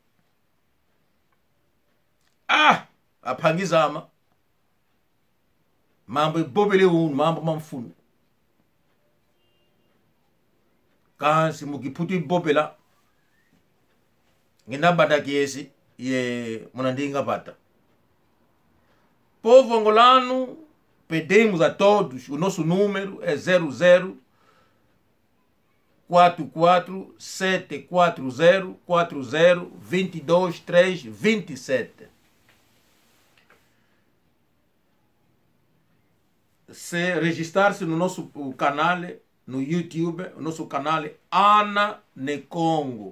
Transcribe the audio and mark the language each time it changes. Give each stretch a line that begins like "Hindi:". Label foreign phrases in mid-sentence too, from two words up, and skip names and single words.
Kongo: Apangizama mambo ibobele unu mambo mamfunu kansi mukiputu ibobela ngina bata kiesi ye muna ndinga bata.
Portuguese: Povo angolano, pedimos a todos, o nosso número é 00 44 740 40 22 3 27. Se registrar-se no nosso canal, no YouTube, o nosso canal Ana ne Congo.